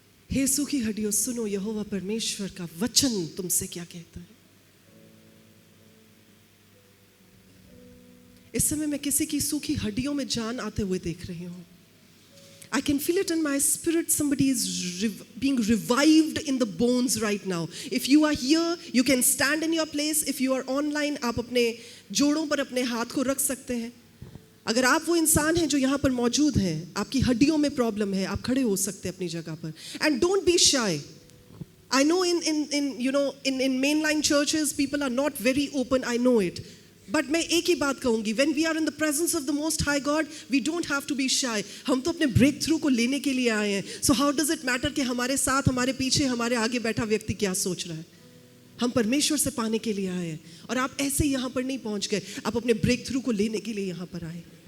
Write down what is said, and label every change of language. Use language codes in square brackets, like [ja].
[hi] हे सूखी हड्डियों सुनो, यहोवा परमेश्वर का वचन तुमसे क्या कहता है। इस समय मैं किसी की सूखी हड्डियों में जान आते हुए देख रही हूँ. [en] I can feel it in my spirit. Somebody is being revived in the bones right now. If you are here, you can stand in your place. If you are online, [hi] आप अपने जोड़ों पर अपने हाथ को रख सकते हैं. अगर आप वो इंसान हैं जो यहाँ पर मौजूद हैं, आपकी हड्डियों में प्रॉब्लम है, आप खड़े हो सकते हैं अपनी जगह पर. [en] And don't be shy. I know in mainline churches people are not very open. I know it. But [hi] मैं एक ही बात कहूँगी, [en] when we are in the presence of the Most High God, we don't have to be shy. [hi] हम तो अपने breakthrough को लेने के लिए आए हैं. [en] So how does it matter [hi] कि हमारे साथ, हमारे पीछे, हमारे आगे बैठा व्यक्ति क्या सोच रहा है? हम परमेश्वर से पाने के लिए आए हैं. और आप ऐसे ही यहाँ पर नहीं पहुँच गए, आप अपने breakthrough को लेने के लिए यहाँ पर आए.